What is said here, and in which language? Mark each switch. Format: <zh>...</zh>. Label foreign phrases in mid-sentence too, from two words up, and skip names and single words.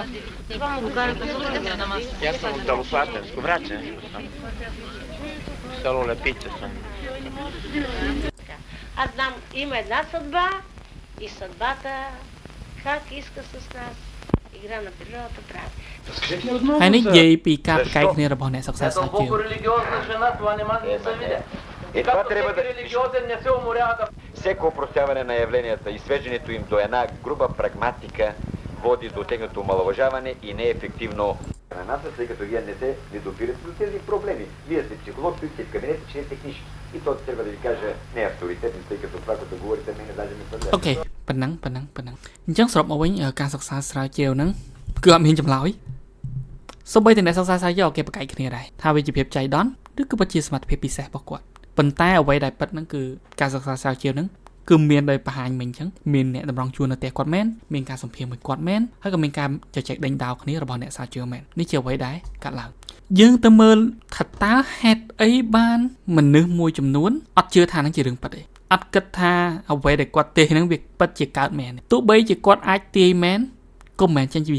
<bg>Това му карате за на маса. Я съм от Далослатенско, враче. Село Лепица съм. Аз знам, има една съдба и съдбата как иска с нас. Игра на природата прави.</bg> <km>ហើយនេះនិយាយពីការប្រកែកគ្នារបស់អ្នកសិក្សាស្រាវជ្រាវ</km> <bg>религиозна жена, това не може да се види. Това трябва да... Религиозен не се уморява да... Всеко упростяване на явленията и свеждането им до една груба прагматика води до техното омаловажаване и не е ефективно на нас, тъй като вие не допирате до тези проблеми. Вие сте психолог, стоите в кабинета, четете книжки. И то трябва да ви кажа не авторитетно, тъй като това, което говорите, мене даже не съгласен.</bg> <km>អូខេប៉ុណ្ណឹងអញ្ចឹងសរុបមកវិញការសិក្សាស្រាវជ្រាវហ្នឹងគឺអត់មានចម្លើយសូម្បីតែអ្នកសិក្សាស្រាវជ្រាវគេប្រកែកគ្នាដែរថាវាជាភាពចៃដន្យឬក៏ពិតជាសមត្ថ ភាពពិសេសរបស់គាត់ប៉ុន្តែអ្វីដែលពិតហ្នឹងគឺការសិក្សាស្រាវជ្រាវហ្នឹងគឺមានដោយបង្ហាញមិញអញ្ចឹងមានអ្នកតម្រង់ជួរនៅផ្ទះគាត់មែនមានការសម្ភាសន៍មួយគាត់មែនហើយក៏មានការជជែកដេញដោលគ្នារបស់អ្នកស្រាវជ្រាវមែននេះជាអ្វីដែលកាត់ឡើងយើងទៅមើលថាតើហេតុអីបានមនុស្សមួយចំនួនអត់ជឿថាហ្នឹងជារឿងពិតទេអត់គិតថាអ្វីដែលគាត់ទាយហ្នឹងវាពិតជាកើតមែនទោះបីជាគាត់អាចទាយមែនក៏មិនមែនចេញពី</km>